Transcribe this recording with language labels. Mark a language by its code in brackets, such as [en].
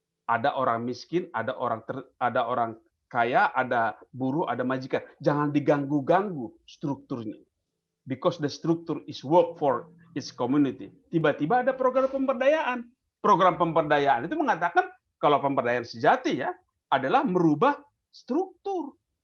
[id] Ada orang miskin, ada orang kaya, ada buruh, ada majikan. Jangan diganggu-ganggu strukturnya. [en] Because the structure is work for its community. [id] Tiba-tiba ada program pemberdayaan. Program pemberdayaan itu mengatakan kalau pemberdayaan sejati ya adalah merubah struktur.